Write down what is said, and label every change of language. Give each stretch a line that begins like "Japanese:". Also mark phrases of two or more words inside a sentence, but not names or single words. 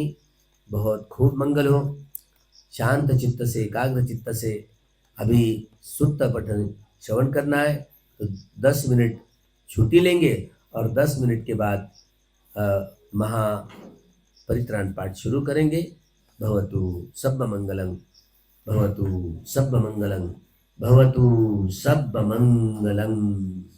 Hindi: बहुत खूब मंगल हो। शांत चित्त से, एकाग्र चित्त से अभी सुत्त पठन श्रवण करना है, तो 10 मिनट छुट्टी लेंगे और 10 मिनट के बाद महा परित्राण पाठ शुरू करेंगे।
Pali: भवतु सब मंगलम, भवतु सब मंगलम, भवतु सब मंगलम।